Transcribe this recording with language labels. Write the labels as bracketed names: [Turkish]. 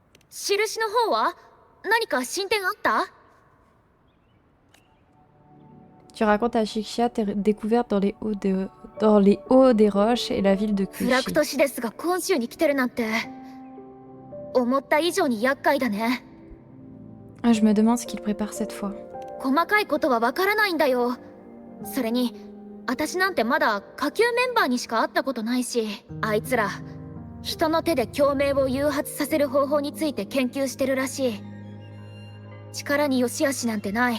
[Japanese] 印の方は何か進展あった？ [French] Tu racontes à Shikshia tes découvertes dans les hauts des roches et la ville de [Japanese] フラク Kushi. トシデスが今週に来てるなんて思った以上に厄介だね。 [French] Ah, je me demande ce qu'il prépare cette fois. [Japanese] 細かいことはわからないんだよ。それに私なんてまだ下級メンバーにしか会ったことないし、あいつら人の手で共鳴を誘発させる方法について研究してるらしい。力に良し悪しなんてない。